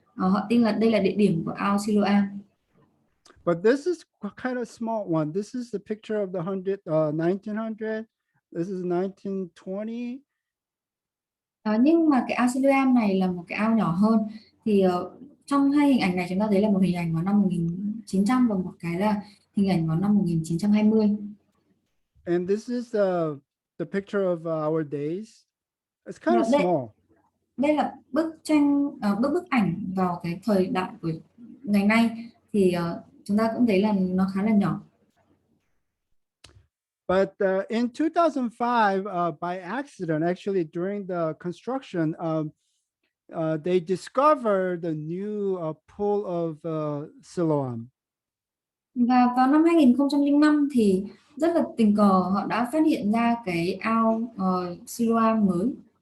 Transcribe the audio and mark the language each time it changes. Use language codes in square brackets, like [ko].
[vi] Họ tin là đây là địa điểm của ao Siloam. [en] But this is kind of small one. This is the picture of the 1900. This is 1920. [vi] Nhưng mà cái ao Siloam này là một cái ao nhỏ hơn. Thì trong hai hình ảnh này chúng ta thấy là một hình ảnh vào năm 1900 và một cái là hình ảnh vào năm 1920. [en] And this is the picture of our days. It's kind [vi] Và [en] of small. [vi] đây là bức tranh, bức ảnh vào cái thời đại của ngày nay thì chúng ta cũng thấy là nó khá là nhỏ. [en] But in 2005, by accident, actually during the construction, they discovered the new pool of Siloam. [vi] Và vào năm 2005 thì rất là tình cờ họ đã phát hiện ra cái ao Siloam mới.